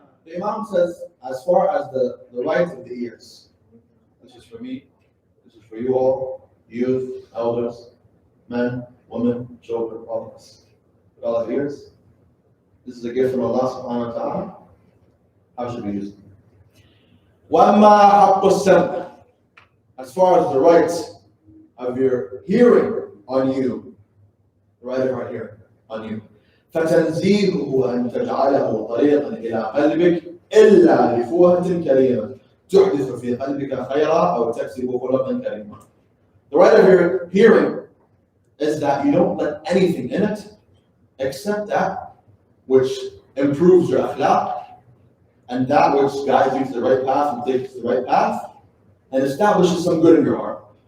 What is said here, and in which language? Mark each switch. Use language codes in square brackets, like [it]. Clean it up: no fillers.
[en] The Imam says, as far as the right of the ears, this is for me, this is for you all, youth, elders, men, women, children, all of us. With all of ears, this is a gift from Allah subhanahu wa ta'ala. How should we use it? [ar] وَأَمَّا حَقُّ السَّمْعِ, [en] as far as the rights of your hearing on you, [ar] the right of our hearing on you, فَتَنْزِيهُهُ أَن تَجْعَلَهُ طَرِيقًا إِلَىٰ قَلْبِكَ إِلَّا لِفُوهَةٍ كَرِيمَةٍ تُحْدِثُ فِي قَلْبِكَ خَيْرًا أَوْ تَكْسِبُ خُلُقًا كَرِيمًا. [en] The right of your hearing is that you don't let anything in it except that which improves your akhlaq, and that which guides you to the right path and takes you to the right path and establishes some good in your heart.